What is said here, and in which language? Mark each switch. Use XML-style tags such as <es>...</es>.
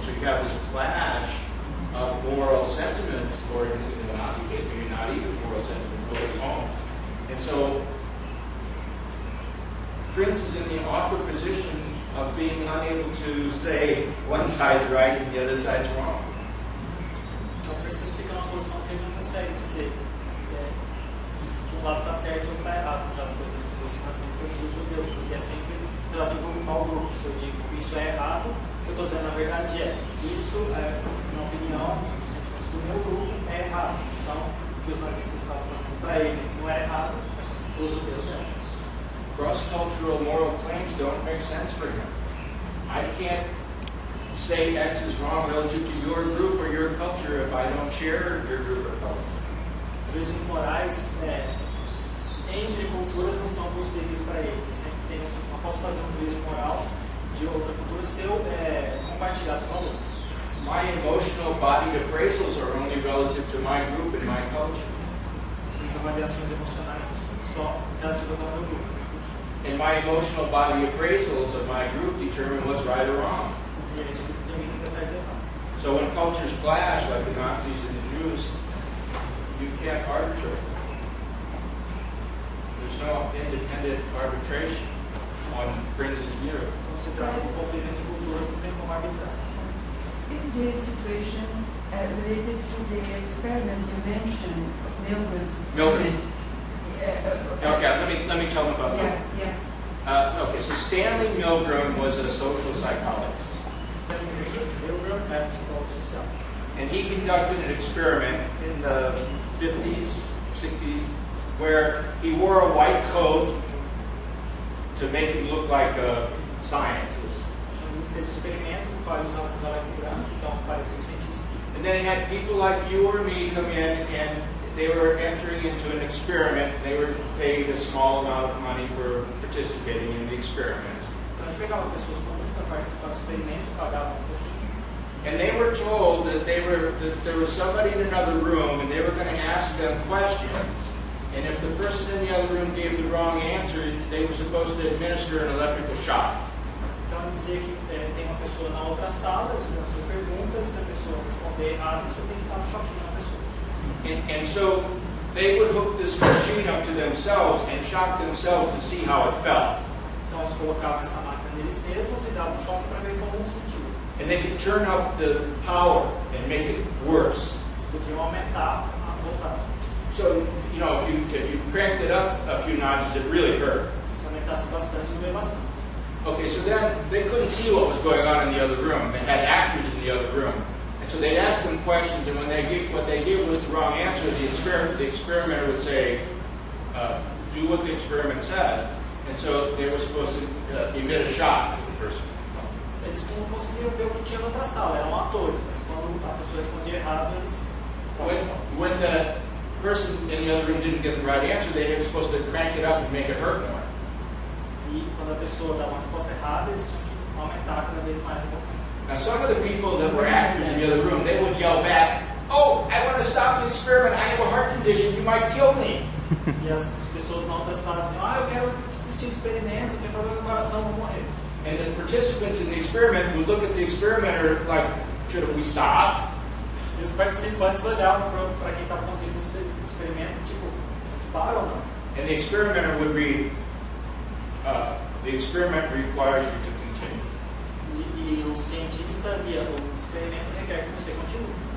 <en>So you have this clash of moral sentiments, or in the Nazi case, maybe not even moral sentiment, but it's home. And so Prince is in the awkward position of being unable to say one side's right and the other side's wrong.</en> <pt>Então, Prince fica posição que ele não consegue dizer que um lado está certo e outro está errado, no caso, por exemplo, dos nazistas e dos judeus, porque é sempre relativo ao grupo. Se eu digo que isso é errado, o que eu estou dizendo na verdade isso, na opinião dos sentimentos do meu grupo, é errado. Então, o que os nazistas estavam fazendo para eles não é errado, mas para os judeus é.</pt> <en>Cross-cultural moral claims don't make sense for him. I can't say X is wrong relative to your group or your culture if I don't share your group or culture.</en> <pt>Juízos morais entre culturas não são possíveis para ele. Eu não posso fazer um juízo moral de outra cultura se eu compartilhar os valores.</pt> <en>My emotional bodied appraisals are only relative to my group and my culture.</en> <pt>As avaliações emocionais são só relativas ao meu grupo.</pt> <en>And my emotional body appraisals of my group determine what's right or wrong.</en> <pt>E é isso que determina o que é certo e errado.</pt> <en>So when cultures clash, like the Nazis and the Jews, you can't arbitrate. There's no independent arbitration on Prince's view.</en> <pt>Quando se trata de conflito entre culturas, não tem como arbitrar.</pt> <en>Is this situation related to the experiment you mentioned of Milgram's experiment? Okay, let me tell them about that. Yeah. Okay, so Stanley Milgram was a social psychologist.</en> <pt>Milgram é um psicólogo social.</pt> <en>And he conducted an experiment in the 50s, 60s, where he wore a white coat to make him look like a scientist.</en> <pt>Ele fez um experimento no qual ele usava um jaleco branco, então parecia um cientista.</pt> <en>And then he had people like you or me come in, and they were entering into an experiment. They were paid a small amount of money for participating in the experiment.</en> <pt>Então ele pegava pessoas comuns para participar do experimento, pagava um pouquinho.</pt> <en>And they were told that there was somebody in another room, and they were going to ask them questions. And if the person in the other room gave the wrong answer, they were supposed to administer an electrical shock.</en> <pt>Então ele dizia que tem uma pessoa na outra sala, você vai fazer perguntas, se a pessoa responder errado, você tem que dar um choquinho na pessoa.</pt> <en>And so they would hook this machine up to themselves and shock themselves to see how it felt.</en> <pt>Então eles colocavam essa máquina neles mesmos e davam um choque para ver como sentiu.</pt> <en>And they could turn up the power and make it worse.</en> <pt>Eles podiam aumentar a voltagem.</pt> <en>So, you know, if you cranked it up a few notches, it really hurt.</en> <pt>Se aumentasse bastante, doeu bastante.</pt> <en>Okay, so then they couldn't see what was going on in the other room. They had actors in the other room. And so they'd ask them questions, and when what they gave was the wrong answer, the experimenter would say, do what the experiment says. And so they were supposed to emit a shock to the person.</en> <pt>Eles não conseguiam ver o que tinha na outra sala, eram atores, mas quando a pessoa respondia errado, eles...</pt> <en>When the person in the other room didn't get the right answer, they were supposed to crank it up and make it hurt more.</en> <pt>E quando a pessoa dava uma resposta errada, eles tinham que aumentar cada vez mais a voltagem.</pt> <en>Now, some of the people that were actors in the other room, they would yell back, "Oh, I want to stop the experiment. I have a heart condition. You might kill me."</en> <pt>E as pessoas na outra sala diziam, eu quero desistir do experimento, eu tenho problema no coração, vou morrer.</pt> <en>And the participants in the experiment would look at the experimenter like, should we stop?</en> <pt>E os participantes olhavam para quem estava conduzindo o experimento, tipo, a gente para ou não?</pt> <en>And the experimenter would read, the experiment requires you to continue.</en> <pt>E o cientista lia, o experimento requer que você continue.</pt>